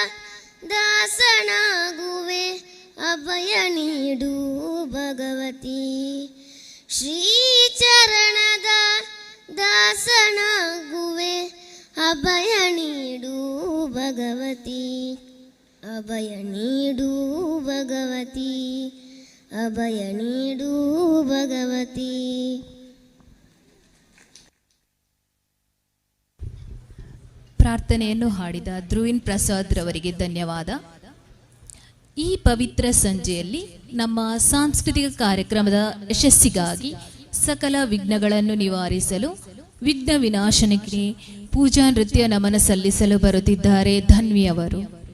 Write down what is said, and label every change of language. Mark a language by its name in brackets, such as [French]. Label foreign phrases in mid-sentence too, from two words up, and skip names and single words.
[Kannada] ದಾಸನಾಗುವೆ ಅಭಯ ನೀಡು ಭಗವತಿ, ಶ್ರೀ ಚರಣದ ದಾಸನಾಗುವೆ ಅಭಯ ನೀಡು ಭಗವತಿ, ಅಭಯ ನೀಡು ಭಗವತಿ, ಅಭಯ ನೀಡು ಭಗವತಿ. ಪ್ರಾರ್ಥನೆಯನ್ನು ಹಾಡಿದ ಧ್ರುವಿನ್ ಪ್ರಸಾದ್ ರವರಿಗೆ ಧನ್ಯವಾದ. ಈ ಪವಿತ್ರ ಸಂಜೆಯಲ್ಲಿ ನಮ್ಮ ಸಾಂಸ್ಕೃತಿಕ ಕಾರ್ಯಕ್ರಮದ ಯಶಸ್ಸಿಗಾಗಿ ಸಕಲ ವಿಘ್ನಗಳನ್ನು ನಿವಾರಿಸಲು ವಿಘ್ನ ವಿನಾಶನಕ್ಕೆ ಪೂಜಾ ನೃತ್ಯ ನಮನ ಸಲ್ಲಿಸಲು ಬರುತ್ತಿದ್ದಾರೆ ಧನ್ವಿಯವರು.